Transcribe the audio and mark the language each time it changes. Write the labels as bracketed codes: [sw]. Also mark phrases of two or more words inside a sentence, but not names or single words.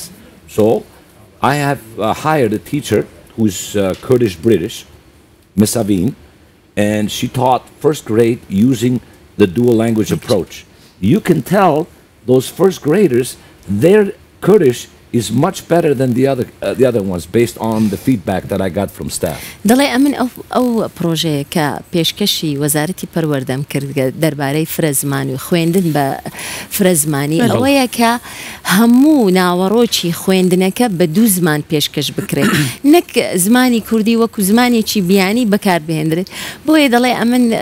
[en] So I have hired a teacher who's Kurdish British, Miss Aveen, and she taught first grade using the dual language approach. You can tell those first graders their Kurdish is much better than the other ones based on the feedback that I got from staff. [ckb] دەڵێ ئەمن ئەو پرۆژەیە کە پێشکەشی وەزارەتی پەروەردەم کرد دەربارەی فرە زمانی و خوێندن بە فرە زمانی ئەوەیە کە هەموو ناوەڕۆکی خوێندنەکە بە دوو زمان پێشکەش بکرێت نەک زمانی کوردی وەکو زمانێکی بیانی بەکاربهێنرێت بۆیە دەڵێ ئەمن